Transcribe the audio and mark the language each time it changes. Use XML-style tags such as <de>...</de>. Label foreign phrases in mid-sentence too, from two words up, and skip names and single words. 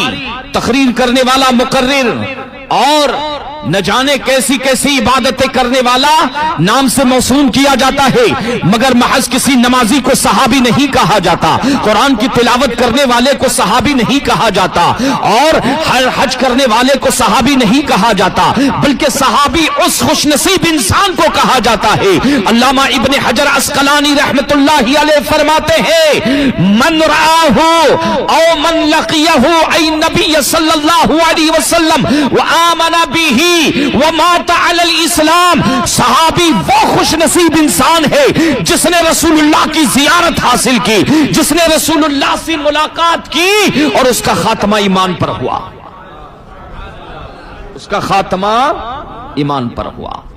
<ur>تقریر کرنے والا مقرر، اور نہ جانے کیسی کیسی عبادتیں کرنے والا نام سے موسوم کیا جاتا ہے، مگر محض کسی نمازی کو صحابی نہیں کہا جاتا، قرآن کی تلاوت کرنے والے کو صحابی نہیں کہا جاتا، اور ہر حج کرنے والے کو صحابی نہیں کہا جاتا، بلکہ صحابی اس خوش نصیب انسان کو کہا جاتا ہے. علامہ ابن حجر عسقلانی رحمت اللہ علیہ فرماتے ہیں،</ur> <ar>من رآہ او من لقیہ ای نبی صلی اللہ علیہ وسلم وآمن بہ ومات علی الاسلام.</ar> <ur>صحابی وہ خوش نصیب انسان ہے جس نے رسول اللہ کی زیارت حاصل کی، جس نے رسول اللہ سے ملاقات کی اور اس کا خاتمہ ایمان پر ہوا، اس کا خاتمہ ایمان پر ہوا.</ur>